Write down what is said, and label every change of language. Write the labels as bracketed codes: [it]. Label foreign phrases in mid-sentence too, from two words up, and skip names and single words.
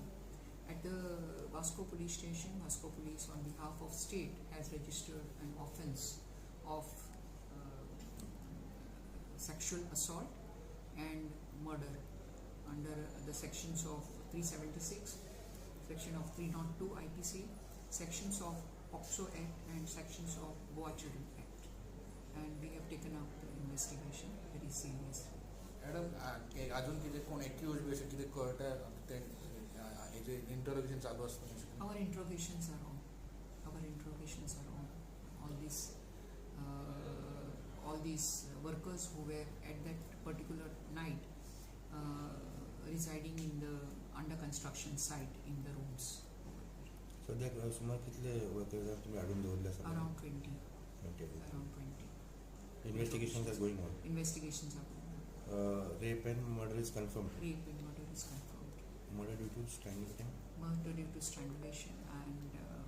[en] At the Vasco police station, Vasco police on behalf of state has registered an offence of sexual assault and murder under the sections of 376, section of 302 IPC, sections of POCSO Act and sections of Goa Children Act. And we have taken up the investigation very seriously. [kok] मॅडम, अजून कितें कोण एक्यूज बी अशें कितें कळटा ते हेजे इंटरोगेशन चालू आसता? [en] Our interrogations are on. All these workers who were at that particular night residing in the under construction site in the rooms. [kok] सद्याक सुमार कितले वर्कर्स तुमी हाडून दवरले आसा? [en] Around 20. Okay. Around 20. Investigations are going on. Investigations are going on. Rape and murder is confirmed. Rape and murder is confirmed. Murder due to strangulation. Murder due to strangulation and